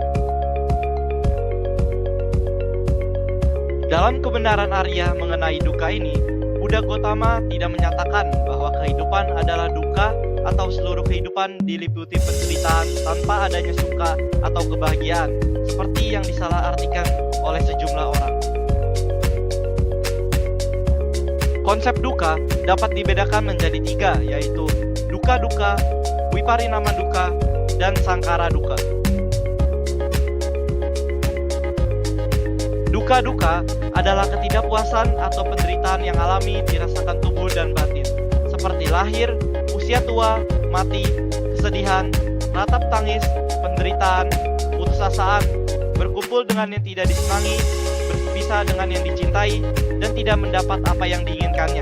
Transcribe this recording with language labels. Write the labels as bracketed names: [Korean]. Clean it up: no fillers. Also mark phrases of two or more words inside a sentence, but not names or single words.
[Indonesian] Dalam kebenaran Arya mengenai dukkha ini, Buddha Gautama tidak menyatakan bahwa kehidupan adalah dukkha atau seluruh kehidupan diliputi penderitaan tanpa adanya suka atau kebahagiaan, seperti yang disalahartikan oleh sejumlah orang. Konsep dukkha dapat dibedakan menjadi 3, yaitu [Pali] dukkha dukkha, viparinama dukkha, [Indonesian] dan [Pali] sangkara dukkha. Dukkha dukkha [Indonesian] adalah ketidakpuasan atau penderitaan yang alami dirasakan tubuh dan batin, seperti lahir, usia tua, mati, kesedihan, ratap tangis, penderitaan, putusasaan, berkumpul dengan yang tidak disenangi, berpisah dengan yang dicintai, dan tidak mendapat apa yang diinginkannya.